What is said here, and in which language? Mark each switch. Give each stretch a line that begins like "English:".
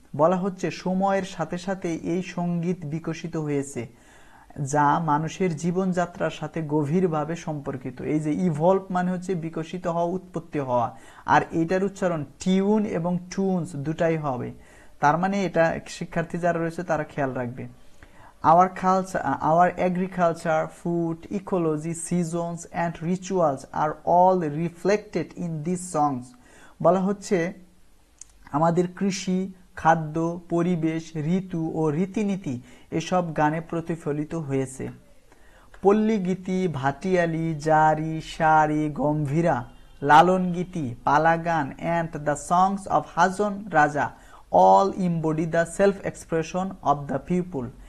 Bangla: বলা হচ্ছে সময়ের সাথে সাথে এই সঙ্গীত বিকশিত হয়েছে যা মানুষের জীবনযাত্রার সাথে গভীরভাবে সম্পর্কিত। এই যে ইভলভ মানে হচ্ছে বিকশিত হওয়া, উৎপত্তি হওয়া, আর এটার উচ্চারণ টিউন এবং টুনস দুটাই হবে। তার মানে এটা শিক্ষার্থী যারা রয়েছে তারা খেয়াল রাখবে।
English: Our culture, our agriculture, food, ecology, seasons and rituals are all reflected in these songs.
Bangla: বলা হচ্ছে আমাদের কৃষি, খাদ্য, পরিবেশ, ঋতু ও রীতিনীতি এসব গানে প্রতিফলিত হয়েছে।
English: Palli Geeti, Bhatiali, Jari, Sari, Gambhira, Lalon Geeti, Palagan and the songs of Hason Raja all embody the self expression of the people.